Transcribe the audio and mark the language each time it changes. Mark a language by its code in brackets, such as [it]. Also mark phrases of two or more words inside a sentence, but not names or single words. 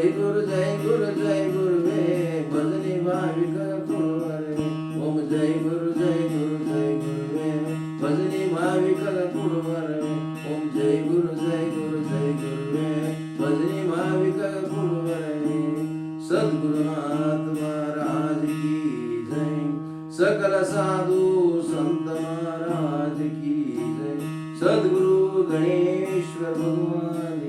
[kn] ಗುರು ಜೈ ಗುರು ಜೈ ಗುರುವೇ ಭಜನಿ ಭಾವಿಕ ಕುರುವರವೇ ಓಂ ಜೈ ಗುರು ಜೈ ಗುರು ಜೈ ಗುರುವೇ ಭಜನಿ ಭಾವಿಕ ಕುರುವರವೇ ಓಂ ಜೈ ಗುರು ಜೈ ಗುರು ಜೈ ಗುರುವೇ ಭಜನಿ ಭಾವಿಕ ಕುರುವರವೇ [hi] सद्गुरुनाथ महाराज की जय सकल साधु संत महाराज की जय सद्गुरु गणेश्वर भगवान